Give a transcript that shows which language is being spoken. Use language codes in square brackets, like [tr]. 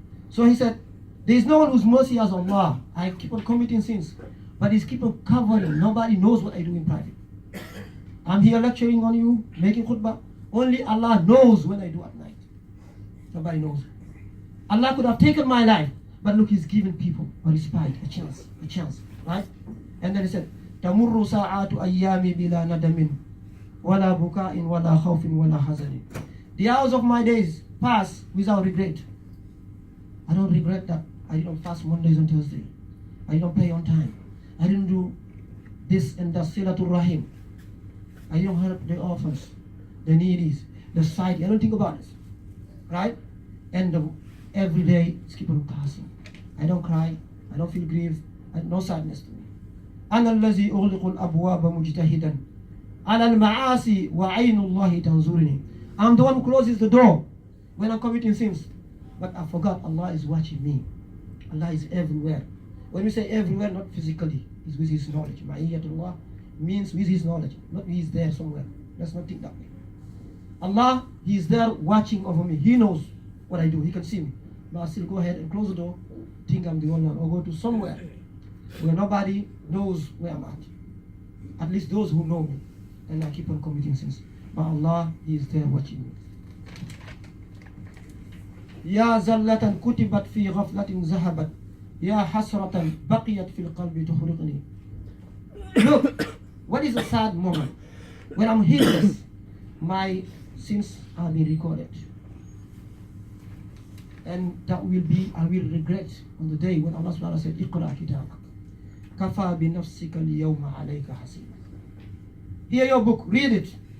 [en] So he said, there is no one whose mercy as Allah. I keep on committing sins, but He's keep on covering. Nobody knows what I do in private. I'm here lecturing on you, making khutbah. Only Allah knows when I do at night. Nobody knows. Allah could have taken my life, but look, He's given people a respite, a chance, right? And then He said, [ar] تَمُرُّ سَاعَاتُ أَيَّامِ بِلَا نَدَمٍ وَلَا بُكَاءٍ وَلَا خَوْفٍ وَلَا حَزَنٍ. [en] The hours of my days pass without regret. I don't regret that I didn't fast Mondays and Thursdays. I didn't pay on time. I didn't do this and that, Silatul Rahim. I didn't help the orphans, the needies, the society. I don't think about this, right? And every day it's keep on passing. I don't cry. I don't feel grief. No sadness to me. [ar] أنا الذي أغلق الأبواب مجتهدا على المعاصي وعين الله تنظرني. [en] I'm the one who closes the door when I'm committing sins. But I forgot Allah is watching me. Allah is everywhere. When we say everywhere, not physically, it's with His knowledge. Ma'iyatullah means with His knowledge, not He is there somewhere. Let's not think that way. Allah, He is there watching over me. He knows what I do. He can see me. But I still go ahead and close the door, think I'm the only one, or go to somewhere where nobody knows where I'm at. At least those who know me. And I keep on committing sins. But Allah, He is there watching me. [ar] يا زلة كتبت في غفلة ذهبت يا حسرة بقيت في القلب تخرقني. [en] Look, what is a sad moment? When I'm heedless, my sins are being recorded. And that will be, I will regret on the day when Allah subhanahu wa ta'ala said, [ar] Iqra kitabak. Kafa bi nafsika al-yawma alayka hasiba. [en] Hear your book, read it.